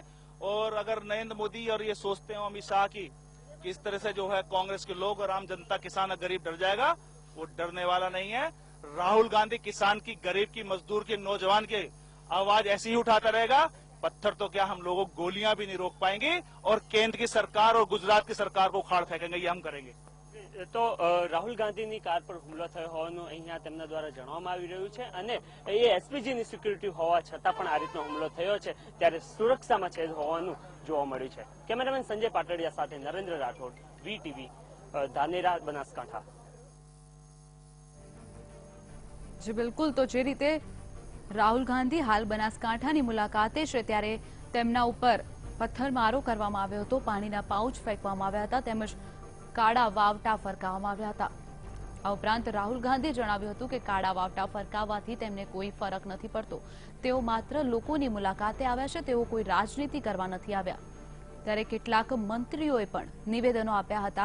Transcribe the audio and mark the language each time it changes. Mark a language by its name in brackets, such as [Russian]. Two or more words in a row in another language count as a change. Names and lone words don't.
[Hindi] और अगर नरेंद्र मोदी और ये सोचते हो अमित शाह की कि इस तरह से जो है कांग्रेस के लोग और आम जनता किसान और गरीब डर जाएगा, वो डरने वाला नहीं है। राहुल गांधी किसान की, गरीब की, मजदूर की, नौजवान की आवाज ऐसी ही उठाता रहेगा। पत्थर तो क्या, हम लोगों को गोलियां भी नहीं रोक पाएंगे और केंद्र की सरकार और गुजरात की सरकार को उखाड़ फेंकेंगे, ये हम करेंगे। [Gujarati] તો રાહુલ ગાંધીની કાર પર હુમલો થયો હોવાનું અહીંયા તેમના દ્વારા જણાવવામાં આવી રહ્યું છે અને એ એસપીજીની સિક્યુરિટી હોવા છતાં પણ આ રીતનો હુમલો થયો છે ત્યારે સુરક્ષામાં છેદ હોવાનું જોવા મળ્યું છે। કેમેરામેન સંજય પાટડિયા સાથે નરેન્દ્ર રાઠોડ, વીટીવી, ધાનેરા, બનાસકાંઠા। જી બિલકુલ, તો જે રીતે રાહુલ ગાંધી હાલ બનાસકાંઠાની મુલાકાતે છે ત્યારે તેમના ઉપર પથ્થરમારો કરવામાં આવ્યો હતો, પાણીના પાઉચ ફેંકવામાં આવ્યા હતા તેમજ કાળા વાવટા ફરકાવવામાં આવ્યા હતા। આ ઉપરાંત રાહુલ ગાંધીએ જણાવ્યું હતું કે કાળા વાવટા ફરકાવવાથી તેમને કોઈ ફરક નથી પડતો, તેઓ માત્ર લોકોની મુલાકાતે આવ્યા છે, તેઓ કોઈ રાજનીતિ કરવા નથી આવ્યા। ત્યારે કેટલાક મંત્રીઓએ પણ નિવેદનો આપ્યા હતા।